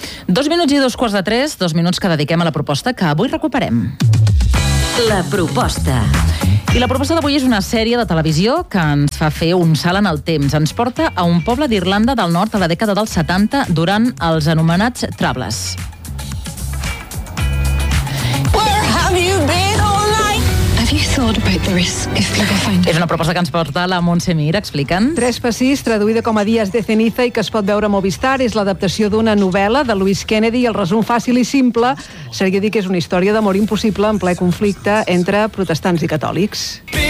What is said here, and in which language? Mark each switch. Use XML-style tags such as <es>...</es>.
<ca>2:02:45, 2 minuts que dediquem a la proposta que avui recuperem. La proposta. I la proposta d'avui és una sèrie de televisió que ens fa fer un salt en el temps. Ens porta a un poble d'Irlanda del Nord a la dècada dels 70 durant els anomenats Troubles.</ca> <en>Where have you been all night? Have you thought about the risk if people find you?</en> <ca>És una proposta que ens porta la Montse Mir, expliquen. Tres passis, traduïda com a Dies de ceniza i que es pot veure a Movistar, és l'adaptació d'una novel·la de Louise Kennedy, i el resum fàcil i simple seria dir que és una història d'amor impossible en ple conflicte entre protestants i catòlics.</ca>